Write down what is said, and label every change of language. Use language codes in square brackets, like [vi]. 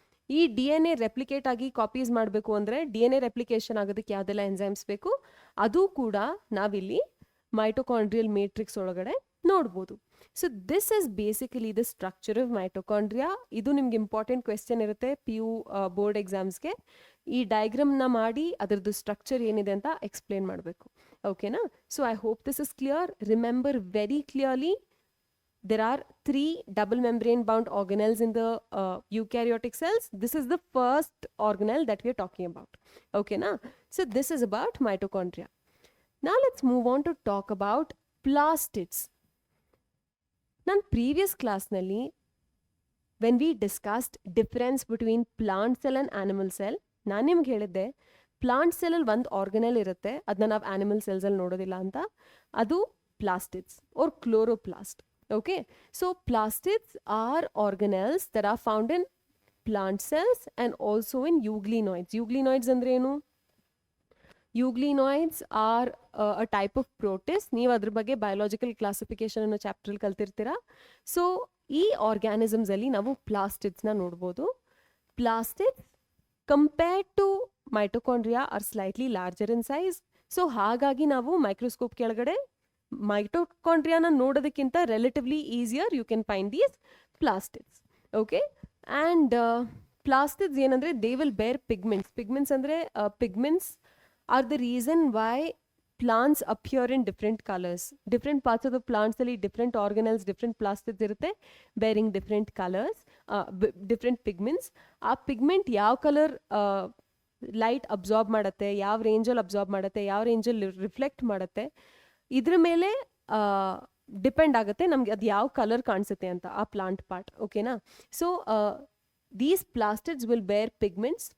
[kn] ಈ DNA replicate ಆಗಿ copies ಮಾಡಬೇಕು ಅಂದರೆ DNA ರೆಪ್ಲಿಕೇಶನ್ ಆಗೋದಕ್ಕೆ ಯಾವುದೆಲ್ಲ ಎಂಜೈಮ್ಸ್ ಬೇಕು ಅದು ಕೂಡ ನಾವಿಲ್ಲಿ ಮೈಟೊಕಾಂಡ್ರಿಯಲ್ ಮೇಟ್ರಿಕ್ಸ್ ಒಳಗಡೆ ನೋಡ್ಬೋದು. [en] So this is basically the structure of mitochondria. [kn] ಇದು ನಿಮ್ಗೆ ಇಂಪಾರ್ಟೆಂಟ್ ಕ್ವೆಶ್ಚನ್ ಇರುತ್ತೆ PU ಬೋರ್ಡ್ ಎಕ್ಸಾಮ್ಸ್ಗೆ. ಈ ಡಯಾಗ್ರಾಮ್ನ ಮಾಡಿ ಅದರದ್ದು ಸ್ಟ್ರಕ್ಚರ್ ಏನಿದೆ ಅಂತ ಎಕ್ಸ್ಪ್ಲೇನ್ ಮಾಡಬೇಕು. [en] ಓಕೆನಾ? So I hope this is clear. Remember very clearly, there are 3 double membrane bound organelles in the eukaryotic cells. This is the first organelle that we are talking about. Okay na? So this is about mitochondria. Now let's move on to talk about plastids. [kn] Nan previous class nalli [en] when we discussed difference between plant cell and animal cell, [kn] ನಾನು ನಿಮ್ಗೆ ಹೇಳಿದ್ದೆ plant cell ಅಲ್ಲಿ ಒಂದು organelle ಇರುತ್ತೆ, ಅದನ್ನ ನಾವು animal cells ಅಲ್ಲಿ ನೋಡೋದಿಲ್ಲ ಅಂತ. ಅದು plastids or chloroplast. [en] Okay, so plastids are organelles that are found in plant cells and also in euglenoids. [kn] Euglenoids ಅಂದ್ರೆ ಏನು? [en] Euglenoids are a type of protist. [kn] ನೀವು ಅದ್ರ ಬಗ್ಗೆ ಬಯೋಲಾಜಿಕಲ್ ಕ್ಲಾಸಿಫಿಕೇಶನ್ ಅನ್ನೋ ಚಾಪ್ಟರ್ ಕಲ್ತಿರ್ತೀರಾ. ಸೊ ಈ ಆರ್ಗ್ಯಾನಿಸಮ್ಸ್ ಅಲ್ಲಿ ನಾವು ಪ್ಲಾಸ್ಟಿಡ್ಸ್ನ ನೋಡ್ಬೋದು. [en] Plastids compared to mitochondria are slightly larger in size. So [kn] ಹಾಗಾಗಿ ನಾವು [en] Microscope ಕೆಳಗಡೆ ಮೈಟೊಕಾಂಡ್ರಿಯಾನ ನೋಡೋದಕ್ಕಿಂತ relatively easier you can find these plastids. Okay, and plastids ಏನಂದರೆ they will bear pigments. Pigments ಅಂದರೆ pigments are the reason why plants appear in different colors. Different parts of the plants ಅಲ್ಲಿ different organelles, different plastids ಇರುತ್ತೆ bearing different colors, different pigments. [kn] ಆ pigment ಯಾವ colour light absorb ಮಾಡುತ್ತೆ, ಯಾವ ರೇಂಜಲ್ಲಿ absorb ಮಾಡುತ್ತೆ, ಯಾವ ರೇಂಜಲ್ಲಿ ರಿಫ್ಲೆಕ್ಟ್ ಮಾಡುತ್ತೆ, ಇದ್ರ ಮೇಲೆ ಡಿಪೆಂಡ್ ಆಗುತ್ತೆ ನಮ್ಗೆ ಅದು ಯಾವ ಕಲರ್ ಕಾಣಿಸುತ್ತೆ ಅಂತ ಆ ಪ್ಲಾಂಟ್ ಪಾರ್ಟ್. ಓಕೆನಾ? So [en] these plastids will bear pigments.